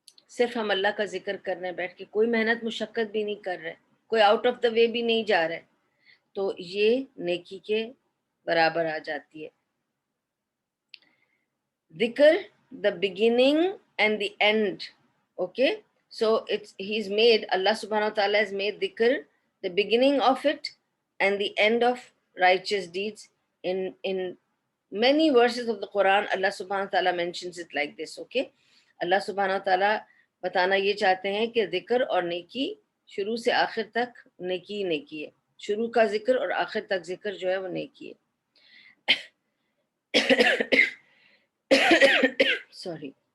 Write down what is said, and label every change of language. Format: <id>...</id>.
<ur>صرف ہم اللہ کا ذکر کر رہے ہیں بیٹھ کے، کوئی محنت مشقت بھی نہیں کر رہے، کوئی</ur> <en>out of the way</en> <ur>بھی نہیں جا رہے، تو یہ نیکی کے برابر آ جاتی ہے۔ ذکر</ur> <en>the beginning and the end. Okay, so he's made, Allah subhanahu wa ta'ala has made dhikr the beginning of it and the end of righteous deeds. In many verses of the Quran, Allah subhanahu wa ta'ala mentions it like this.</en> <ur>Okay, Allah subhanahu wa ta'ala بتانا یہ چاہتے ہیں کہ ذکر اور نیکی شروع سے آخر تک نیکی نیکی ہے، شروع کا ذکر اور آخر تک ذکر جو ہے وہ نیکی ہے۔ سوری۔</ur>